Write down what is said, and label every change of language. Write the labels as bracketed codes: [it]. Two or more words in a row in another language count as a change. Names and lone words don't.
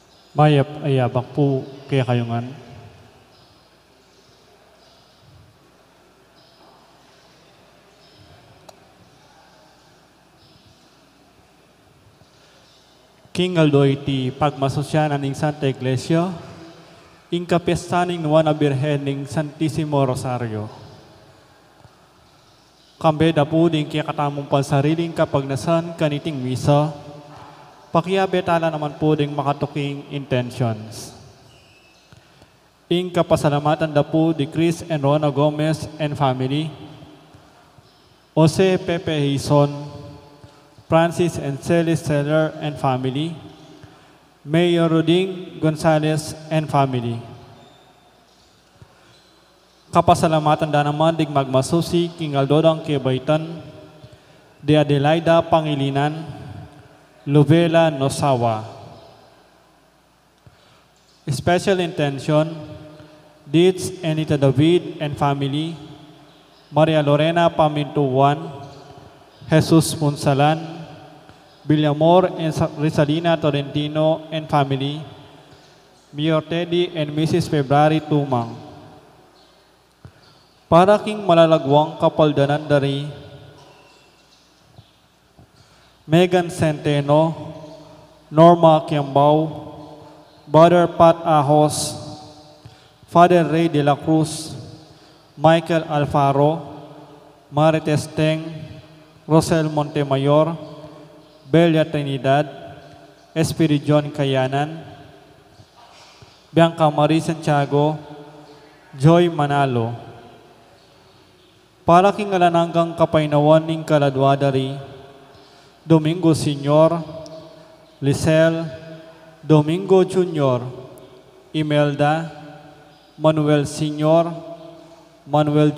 [pam] Mayap ayabak po kaya kayungan. King Aldoy ti pagmasosyanan ning Santa Iglesia, ing kapiestaning nuwan a Birhen ning Santissimo Rosario. Kambe da po din kaya katamong pansariling kapagnasan kaniting misa, pakiabetala naman po ding makatuking intentions. Ing kapasalamatan da po di Chris and Rona Gomez [en] and family, [pam] Jose Pepe Hison, Francis and Celis Seller [en] and family, [pam] Mayor Roding Gonzalez [en] and family. [pam] Kapasalamatan da naman dig magmasusi King Aldodang Kibaitan, de Adelaida Pangilinan, [en] Lovela Nosawa. Special intention, Deeds Anita David and family, Maria Lorena Pamintuan, Jesus Punsalan, Villamor and Rizalina Torrentino and family, Mayor Teddy and Mrs. February Tumang. [pam] Para king malalagwang kapaldanan dari, Megan Centeno, Norma Kiambao, Brother Pat Ahos, Father Ray de la Cruz, Michael Alfaro, Marites Teng, Rosel Montemayor, Belia Trinidad, Espiri John Kayanan, Bianca Marie Santiago, Joy Manalo. Para king alananggang kapainawan ning kaladwadari, Domingo Senior, Lisel, Domingo Junior, Imelda, Manuel Senior, Manuel